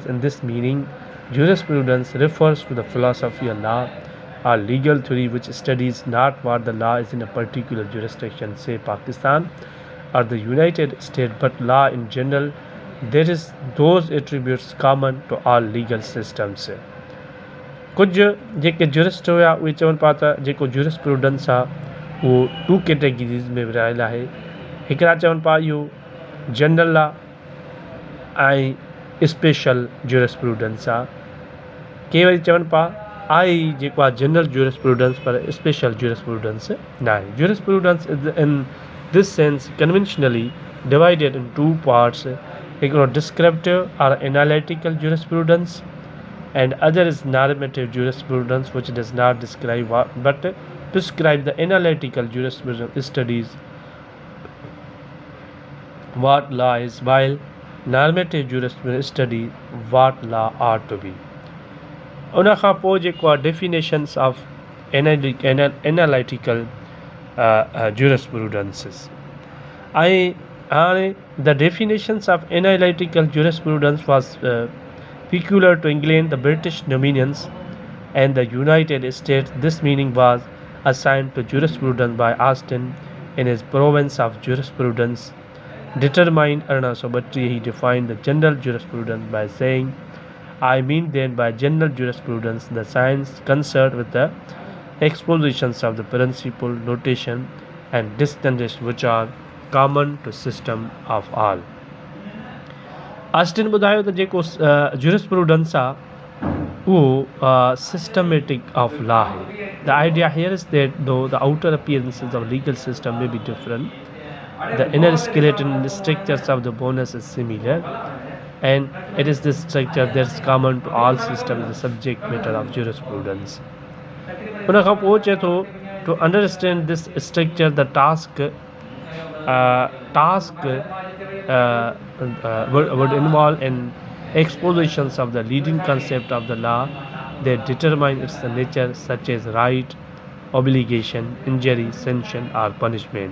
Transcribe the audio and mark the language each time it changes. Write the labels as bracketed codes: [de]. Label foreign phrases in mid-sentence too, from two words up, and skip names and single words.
[en] In this meaning, jurisprudence refers to the philosophy of law or legal theory which studies not what the law is in a particular jurisdiction, say Pakistan or the United States, but law in general. There is those attributes common to all legal systems. [sd] कुछ जेके जुरिस्ट हुआ उहे चवनि पिया त जेको ज्यूरिस्प्रूडेंस आहे उहो 2 कैटेगरीज़ में विरहायल आहे। हिकिड़ा चवनि पिया इहो [en] general law [sd] ऐं [en] special jurisprudence [sd] आहे। के वरी चवनि पिया आहे जेको आहे [en] general jurisprudence [sd] पर [en] special jurisprudence [sd] न आहे। [en] jurisprudence is in this sense conventionally divided in 2 parts. हिकिड़ो descriptive and analytical jurisprudence and other is normative jurisprudence, which does not describe but prescribe. The analytical jurisprudence studies what law is, while normative jurisprudence study what law ought to be. [sd] उन खां पोइ जेको आहे [en] definitions of analytical jurisprudences [sd] ऐं हाणे [en] the definitions of analytical jurisprudence was peculiar to England, the British dominions and the United States. This meaning was assigned to jurisprudence by Austin in his province of jurisprudence. Determined 1832, he defined the general jurisprudence by saying, I mean then by general jurisprudence the science concerned with the expositions of the principle, notation and distinction which are common to system of all. [sd] ऑस्टिन ॿुधायो त जेको ज्यूरिस्प्रूडेंस आहे उहो [en] systematic of law [sd] आहे। [en] the idea here is that though the outer appearances of legal system may be different, the inner skeleton structures of the bones is similar and it is this structure that's common to all systems, the subject matter of jurisprudence. [sd] उन खां पोइ चए थो [en] to understand this structure the task would involve an expositions of the leading concept of the law that determine its nature, such as right, obligation, injury, sanction, or punishment.